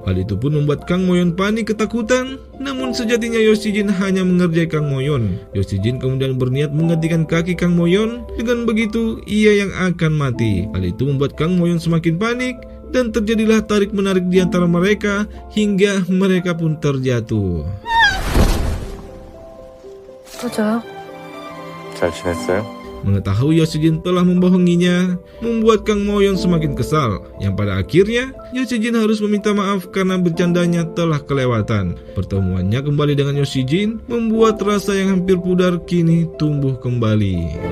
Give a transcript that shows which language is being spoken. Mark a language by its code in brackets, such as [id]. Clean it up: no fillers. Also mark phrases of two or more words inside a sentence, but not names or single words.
[id] Hal itu pun membuat Kang Moyon panik ketakutan. Namun sejatinya Yo Si-jin hanya mengerjai Kang Moyon. Yo Si-jin kemudian berniat menghentikan kaki Kang Moyon. Dengan begitu ia yang akan mati. Hal itu membuat Kang Moyon semakin panik, dan terjadilah tarik-menarik di antara mereka hingga mereka pun terjatuh. [ko] 터져요? 잘 지냈어요? [id] Mengetahui Yo Si-jin telah membohonginya, membuat Kang Moyon semakin kesal, yang pada akhirnya Yo Si-jin harus meminta maaf karena bercandanya telah kelewatan. Pertemuannya kembali dengan Yo Si-jin membuat rasa yang hampir pudar kini tumbuh kembali.